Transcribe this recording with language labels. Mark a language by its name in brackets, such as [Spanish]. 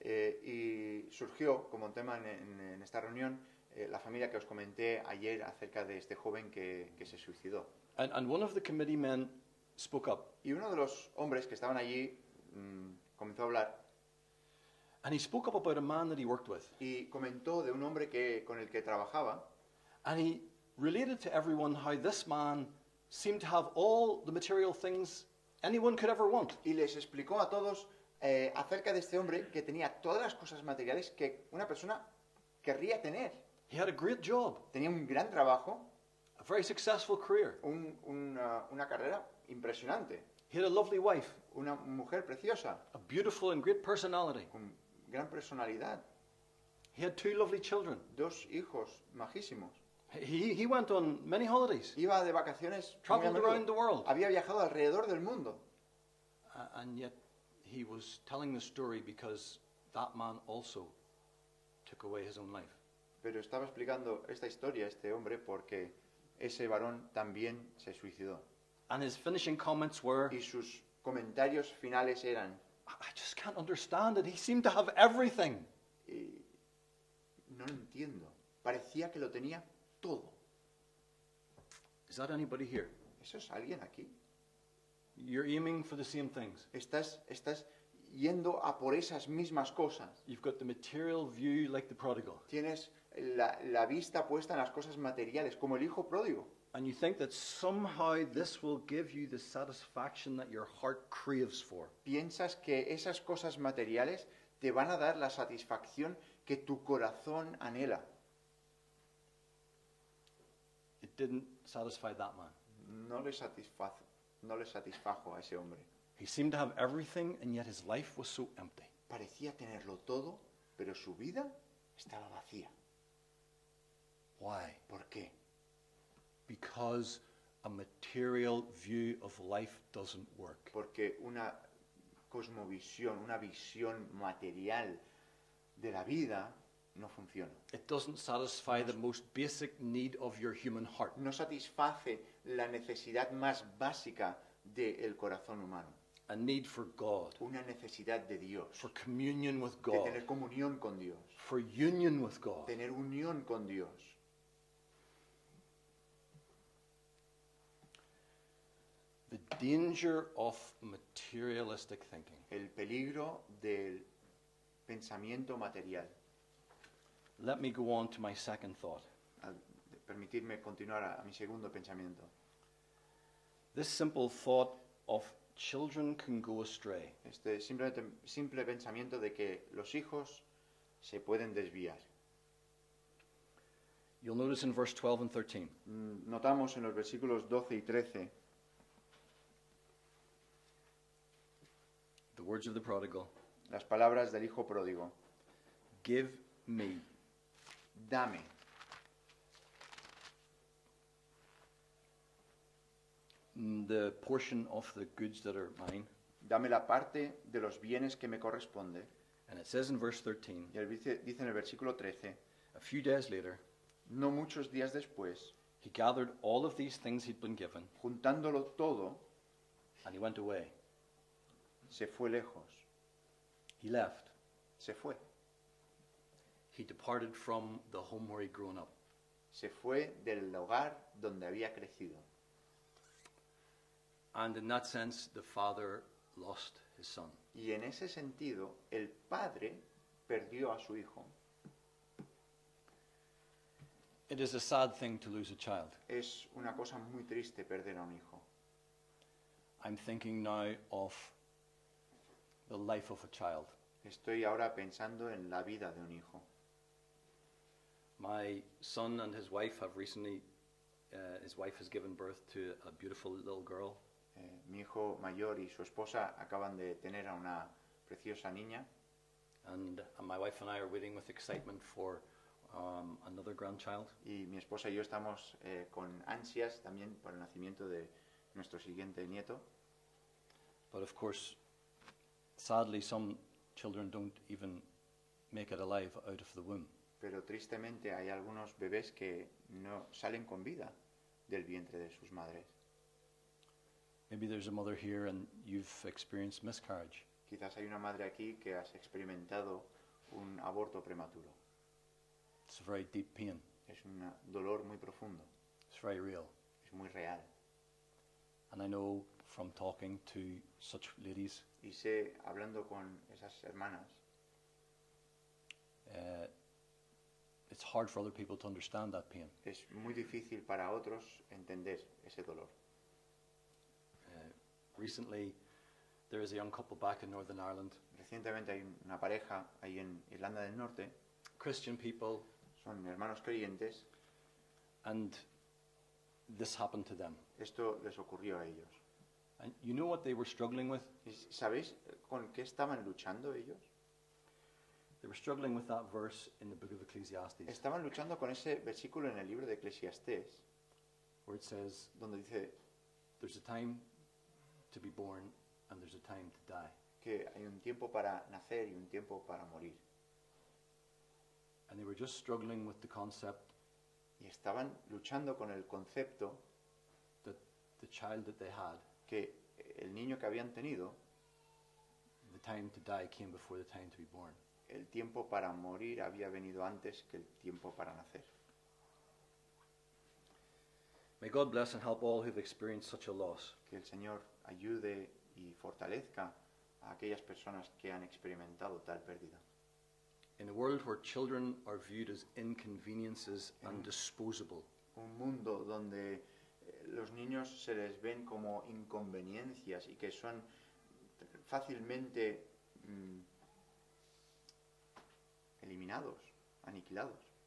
[Spanish] y surgió como tema en esta reunión la familia que os comenté ayer acerca de este joven que se suicidó. [English] And one of the committee men spoke up, [Spanish] Y uno de los hombres que estaban allí comenzó a hablar [English] and he spoke up about a man that he worked with, [Spanish] y comentó de un hombre con el que trabajaba [English] and he related to everyone how this man seemed to have all the material things anyone could ever want. [Spanish] y les explicó a todos acerca de este hombre que tenía todas las cosas materiales que una persona querría tener. [English] He had a great job, [Spanish] Tenía un gran trabajo, [English] a very successful career. [Spanish] una carrera impresionante, [English] He had a lovely wife, [Spanish] una mujer preciosa, [English] a beautiful and great personality. [Spanish] con gran personalidad, [English] He had 2 lovely children. [Spanish] 2 hijos majísimos. [English] He went on many holidays, [Spanish] Iba de vacaciones, muy a [English] traveled [Spanish] menudo. [English] around the world, [Spanish] Había viajado alrededor del mundo. [English] and yet he was telling the story because that man also took away his own life. [Spanish] Pero estaba explicando esta historia, este hombre, porque ese varón también se suicidó. [English] And his finishing comments were, [Spanish] Y sus comentarios finales eran, [English] I just can't understand it. He seemed to have everything. [Spanish] no lo entiendo, parecía que lo tenía todo. [English] Is that anybody here? [Spanish] ¿Eso es alguien aquí? [English] You're aiming for the same things. [Spanish] Estás yendo a por esas mismas cosas. [English] You've got the material view like the prodigal. [Spanish] Tienes la vista puesta en las cosas materiales, como el hijo pródigo. [English] And you think that somehow this will give you the satisfaction that your heart craves for. [Spanish] Piensas que esas cosas materiales te van a dar la satisfacción que tu corazón anhela. [English] It didn't satisfy that man. [Spanish] No le satisfajo a ese hombre. [English] He seemed to have everything, and yet his life was so empty. [Spanish] Parecía tenerlo todo, pero su vida estaba vacía. [English] Why? [Spanish] ¿Por qué? [English] Because a material view of life doesn't work. [Spanish] Porque una cosmovisión, una visión material de la vida no funciona. [English] It doesn't satisfy the most basic need of your human heart. [Spanish] No satisface la necesidad más básica del corazón humano. [English] A need for God, [Spanish] Una necesidad de Dios, [English] for communion with [Spanish] de [English] God, [Spanish] tener comunión con Dios, [English] for union with God. [Spanish] tener unión con Dios. [English] The danger of materialistic thinking. [Spanish] El peligro del pensamiento material. [English] Let me go on to my second thought. [Spanish] Permitirme continuar a mi segundo pensamiento. [English] This simple thought of children can go astray. [Spanish] Este simple pensamiento de que los hijos se pueden desviar. [English] You'll notice in verse 12 and 13. [Spanish] Notamos en los versículos 12 y 13 [English] The words of the prodigal. [Spanish] las palabras del hijo pródigo. [English] Give me. [Spanish] Dame. [English] The portion of the goods that are mine. [Spanish] Dame la parte de los bienes que me corresponde. [English] And it says in verse 13, [Spanish] Y él dice en el versículo 13, [English] a few days later, [Spanish] no muchos días después, [English] he gathered all of these things he'd been given, [Spanish] juntándolo todo, [English] and he went away. [Spanish] se fue lejos. [English] He left. [Spanish] Se fue. [English] He departed from the home where he'd grown up. [Spanish] Se fue del hogar donde había crecido. [English] And in that sense, the father lost his son. [Spanish] Y en ese sentido, el padre perdió a su hijo. [English] It is a sad thing to lose a child. [Spanish] Es una cosa muy triste perder a un hijo. [English] I'm thinking now of the life of a child. [Spanish] Estoy ahora pensando en la vida de un hijo. [English] My son and his wife have recently, his wife has given birth to a beautiful little girl. [Spanish] Mi hijo mayor y su esposa acaban de tener a una preciosa niña. [English] And my wife and I are waiting with excitement for another grandchild. [Spanish] Y mi esposa y yo estamos con ansias también por el nacimiento de nuestro siguiente nieto. [English] But of course, sadly, some children don't even make it alive out of the womb. [Spanish] Pero tristemente hay algunos bebés que no salen con vida del vientre de sus madres. [English] Maybe there's a mother here and you've experienced miscarriage. [Spanish] Quizás hay una madre aquí que has experimentado un aborto prematuro. [English] It's a very deep pain. [Spanish] Es un dolor muy profundo, [English] It's very real. [Spanish] es muy real. [English] And I know from talking to such ladies, [Spanish] Y sé, hablando con esas hermanas, [English] it's hard for other people to understand that pain. [Spanish] es muy difícil para otros entender ese dolor. [English] Recently, there is a young couple back in Northern Ireland, [Spanish] Recientemente hay una pareja ahí en Irlanda del Norte, [English] Christian people, [Spanish] son hermanos creyentes, [English] and this happened to them. [Spanish] esto les ocurrió a ellos. [English] And you know what they were struggling with? [Spanish] ¿Y sabéis con qué estaban luchando ellos? [English] They were struggling with that verse in the book of Ecclesiastes, [Spanish] Estaban luchando con ese versículo en el libro de Eclesiastés, [English] where it says, [Spanish] donde dice [English] there's a time to be born and there's a time to die. [Spanish] que hay un tiempo para nacer y un tiempo para morir. [English] And they were just struggling with the concept [Spanish] Y estaban luchando con el concepto [English] that the child that they had, [Spanish] que el niño que habían tenido, [English] the time to die came before the time to be born. [Spanish] el tiempo para morir había venido antes que el tiempo para nacer. [English] May God bless and help all who've experienced such a loss. [Spanish] Que el Señor ayude y fortalezca a aquellas personas que han experimentado tal pérdida. [English] In a world where children are viewed as inconveniences and disposable, [Spanish] Un mundo donde los niños se les ven como inconveniencias y que son fácilmente eliminados, aniquilados.